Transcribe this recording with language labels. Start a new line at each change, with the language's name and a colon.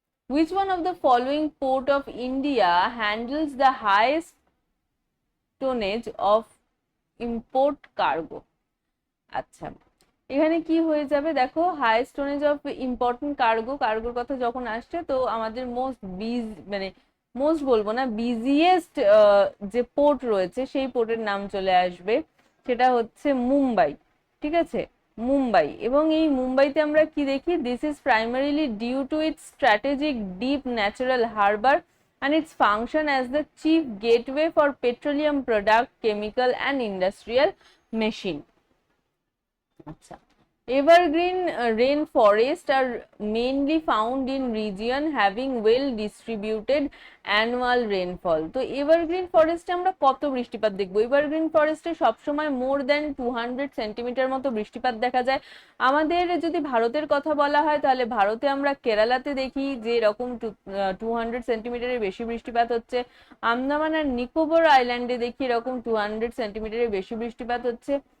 English: Which one of the following port of India handles the highest tonnage of import cargo?
Bangla: আচ্ছা, এখানে কি হয়ে যাবে? দেখো
English: highest tonnage of important cargo,
Bangla: কার্গোর কথা যখন আসছে তো আমাদের মোস্ট মানে মোস্ট বলবো না, বিজিয়েস্ট যে পোর্ট রয়েছে সেই পোর্টের নাম চলে আসবে, সেটা হচ্ছে মুম্বাই। ঠিক আছে, মুম্বাই। এবং এই মুম্বাইতে আমরা কি দেখি?
English: This is primarily due to its strategic deep natural harbour and its function as the chief gateway for petroleum product, chemical and industrial machine. আচ্ছা, evergreen rainforests are mainly found in region having well distributed annual rainfall.
Bangla: তো evergreen ফরেস্টে আমরা কত বৃষ্টিপাত দেখবো? Evergreen ফরেস্টে সবসময় মোর দেন 200 centimetre মতো বৃষ্টিপাত দেখা যায়। আমাদের যদি ভারতের কথা বলা হয় তাহলে ভারতে আমরা কেরালাতে দেখি যে এরকম 200 সেন্টিমিটারের বেশি বৃষ্টিপাত হচ্ছে। আন্দামান আর নিকোবর আইল্যান্ডে দেখি এরকম 200 সেন্টিমিটারের বেশি বৃষ্টিপাত হচ্ছে।